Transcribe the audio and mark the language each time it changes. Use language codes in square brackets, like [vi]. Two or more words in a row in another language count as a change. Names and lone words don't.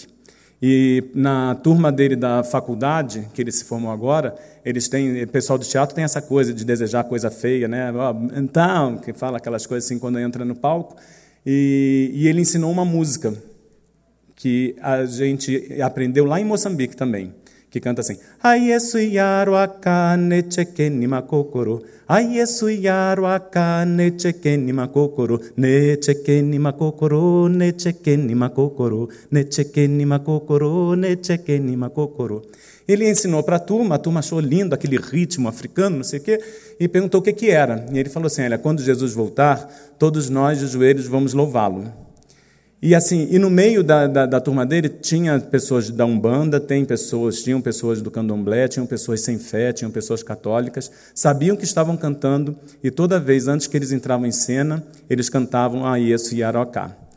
[pt] E na turma dele da faculdade, que ele se formou agora, o pessoal do teatro tem essa coisa de desejar coisa feia, né? Então, que fala aquelas coisas assim quando entra no palco. E ele ensinou uma música que a gente aprendeu lá em Moçambique também, que canta assim: Aiesu yaro akane chekeni makokoro, Aiesu yaro akane chekeni makokoro, ne chekeni makokoro, ne chekeni makokoro, ne chekeni makokoro, ne chekeni makokoro. Ele ensinou para a turma achou lindo aquele ritmo africano, não sei o quê, e perguntou o que era. E ele falou assim: olha, quando Jesus voltar, todos nós de joelhos vamos louvá-lo. E assim, e no meio da turma dele tinha pessoas da Umbanda, tinham pessoas do Candomblé, tinham pessoas sem fé, tinham pessoas católicas, sabiam que estavam cantando, e toda vez antes que eles entravam em cena, eles cantavam Aiesu Yaroká.